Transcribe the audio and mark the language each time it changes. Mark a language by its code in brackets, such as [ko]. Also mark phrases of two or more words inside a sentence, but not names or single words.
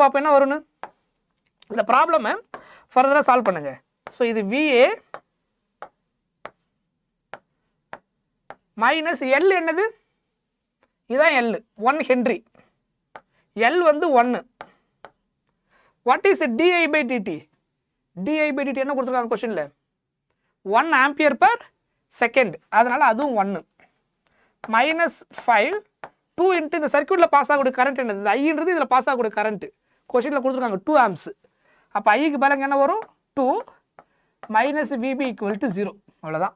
[ta] பார்ப்போம் என்ன வரும்னு. இந்த ப்ராப்ளமை ஃபர்தராக சால்வ் பண்ணுங்க. ஸோ இது VA -L என்னது? இதுதான் L, 1 ஹென்ரி. L வந்து 1. [en] what is di/dt? [ta] di/dt என்ன கொடுத்துருக்காங்க கொஸ்டினில்? 1 [en] ampere per second. [ta] அதனால் அதுவும் 1. -5 2 × இந்த சர்க்யூட்டில் பாஸ் ஆகக்கூடிய கரண்ட் என்னது? ஐன்றது இதில் பாஸ் ஆகக்கூடிய கரண்ட் கொஸ்டினில் கொடுத்துருக்காங்க 2 ஆம்ஸ். அப்போ ஐக்கு பதிலாக என்ன வரும்? 2 -VB = 0. அவ்வளோதான்.